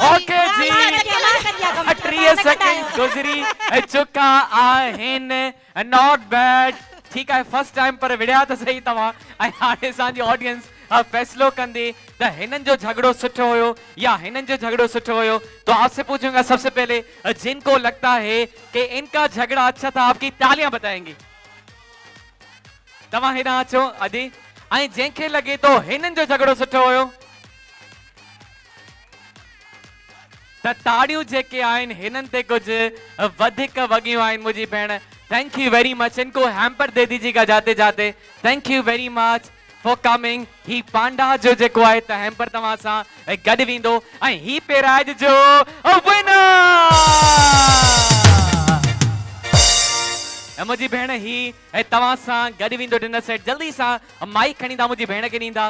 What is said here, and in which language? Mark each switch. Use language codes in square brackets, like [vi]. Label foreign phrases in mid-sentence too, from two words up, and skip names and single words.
[en] ओके जी, [sd] मां 30 सेकंड गुज़री चुका आहिनि। [en] not bad, [sd] ठीकु आहे। [en] first time [sd] पर विड़िया त सही तव्हां। ऐं हाणे असांजी ऑडियंस फैसलो कंदी त हिननि जो झगड़ो सुठो हुयो या हिननि जो झगड़ो सुठो हुयो। [hi] तो आपसे पूछूंगा सबसे पहले, जिनको लगता है कि इनका झगड़ा अच्छा था, आपकी तालियां बताएंगी। [sd] तव्हां हिना अचो अदी। ऐं जंहिंखे लगे तो हिननि जो झगड़ो सुठो हुयो त ताड़ियूं जेके आहिनि हिननि ते कुझु वधीक वॻियूं आहिनि मुंहिंजी भेण। [en] थैंक यू वेरी मच। [hi] इनको हैम्पर दे दीजिएगा जाते जाते। [en] थैंक यू वेरी मच। फॉर कमिंग। [sd] ही पांडा जो जेको आहे त हैम्पर तव्हां सां गॾु वेंदो ऐं ही पेराज जो विनर। मुंहिंजी भेण ही तव्हां सां गॾु वेंदो डिनर सेट। जल्दी सां माइक खणी मुंहिंजी भेण खे ॾींदा।